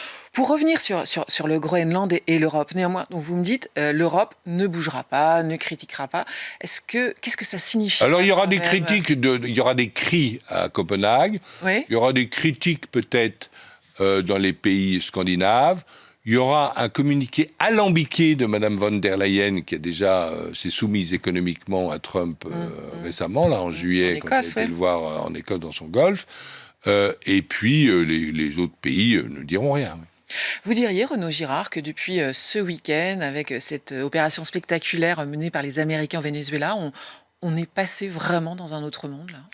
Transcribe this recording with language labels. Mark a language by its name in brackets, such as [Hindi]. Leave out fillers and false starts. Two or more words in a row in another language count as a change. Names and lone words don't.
[French] Pour revenir sur le Groenland et l'Europe, néanmoins, donc vous me dites l'Europe ne bougera pas, ne critiquera pas. Qu'est-ce que ça signifie? Alors il y aura des critiques, il y aura des cris à Copenhague. Oui. Il y aura des critiques peut-être dans les pays scandinaves. Il y aura un communiqué alambiqué de Mme von der Leyen qui a déjà s'est soumise économiquement à Trump récemment, là en juillet, quand elle a été le voir en Écosse dans son golfe. Et puis, les autres pays ne diront rien. Oui. Vous diriez, Renaud Girard, que depuis ce week-end, avec cette opération spectaculaire menée par les Américains au Venezuela, on est passé vraiment dans un autre monde, là?